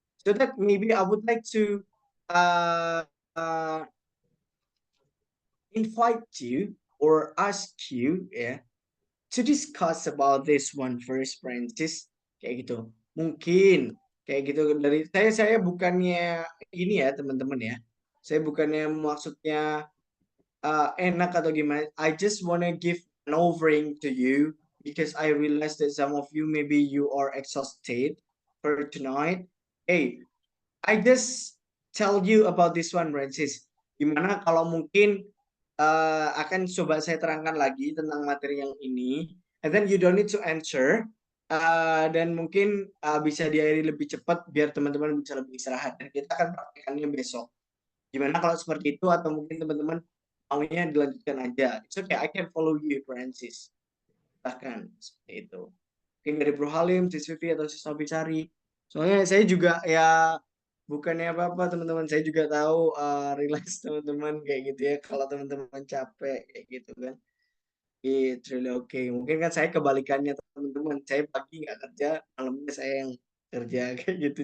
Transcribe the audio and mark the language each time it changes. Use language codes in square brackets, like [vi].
[en] So that maybe I would like to uh, uh, invite you or ask you ya to discuss about this one first, Francis. [id] Kayak gitu. Mungkin kayak gitu dari saya bukannya ini ya teman-teman ya. Saya bukannya maksudnya enak atau gimana. [en] I just wanna give an offering to you because I realize that some of you maybe you are exhausted for tonight. Hey, I just tell you about this one, Francis. [id] Gimana kalau mungkin akan coba saya terangkan lagi tentang materi yang ini, [en] and then you don't need to answer, [id] dan mungkin bisa diakhiri lebih cepat biar teman-teman bisa lebih istirahat, dan kita akan praktekannya besok. Gimana kalau seperti itu, atau mungkin teman-teman maunya dilanjutkan aja? [en] It's okay, I can follow you, Francis. [id] Silahkan, seperti itu. Mungkin dari Bro Halim, Sis Vivi, atau Sis Nobisari. Soalnya saya juga ya bukannya apa-apa teman-teman, saya juga tahu relax teman-teman kayak gitu ya, kalau teman-teman capek kayak gitu kan. [en] It's really okay. [id] Mungkin kan saya kebalikannya teman-teman, saya pagi nggak kerja, malamnya saya yang kerja kayak gitu.